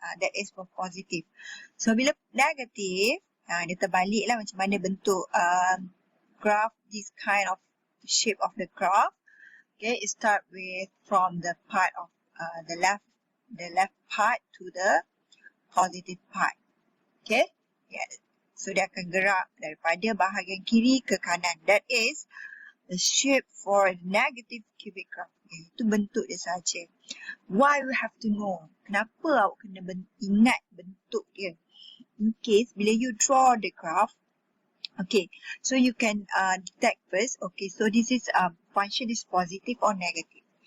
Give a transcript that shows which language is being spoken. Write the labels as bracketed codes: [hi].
[en] That is for positive. [ms] So, bila negatif, dia terbalik lah macam mana bentuk graph, [en] this kind of shape of the graph. Okay, it start with from the part of the left part to the positive part. Okay, yeah. [ms] So, dia akan gerak daripada bahagian kiri ke kanan. [en] That is the shape for negative cubic graph. [ms] Itu bentuk dia sahaja. [en] Why we have to know? [ms] Kenapa awak kena ingat bentuk dia? [en] In case, bila you draw the graph, okay, so you can detect first, okay, so this is function is positive or negative.